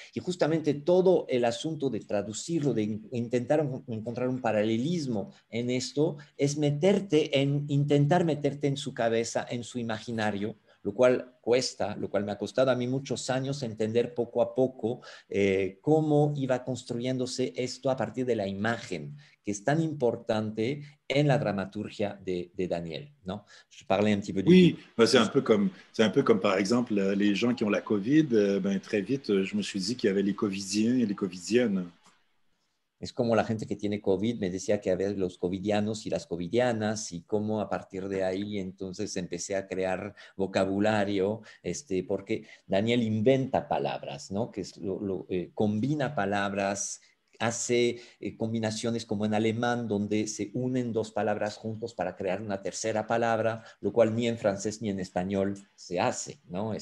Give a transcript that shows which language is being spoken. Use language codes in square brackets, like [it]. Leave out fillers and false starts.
[es] Y justamente todo el asunto de traducirlo, de intentar encontrar un paralelismo en esto, es intentar meterte en su cabeza, en su imaginario, lo cual cuesta, lo cual me ha costado a mí muchos años entender poco a poco cómo iba construyéndose esto a partir de la imagen, que es tan importante en la dramaturgia de Daniel, ¿no? [fr] Je parlais un petit peu Oui, ben, c'est un peu comme, par exemple, les gens qui ont la COVID, ben, très vite, je me suis dit qu'il y avait les Covidiens et les Covidiennes. [es] Es como la gente que tiene COVID, me decía que había los covidianos y las covidianas y cómo a partir de ahí entonces empecé a crear vocabulario, porque Daniel inventa palabras, ¿no? Que es combina palabras, hace combinaciones como en alemán, donde se unen dos palabras juntos para crear una tercera palabra, lo cual ni en francés ni en español se hace, ¿no?